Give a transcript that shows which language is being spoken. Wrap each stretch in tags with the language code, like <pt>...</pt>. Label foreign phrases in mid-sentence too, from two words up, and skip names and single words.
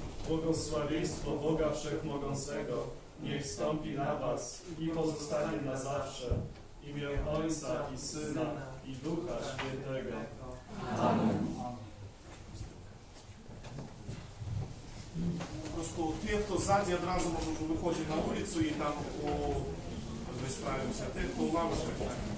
<pl>Błogosławieństwo Boga Wszechmogącego niech stąpi na was i pozostanie na zawsze. W imię Ojca i Syna i Ducha Świętego. Amen. Po prostu</pl> <ru>те, кто сзади,</ru> <uk>одразу можуть виходити на вулицю і там вистраються. Те, хто у лавочках, так.</uk>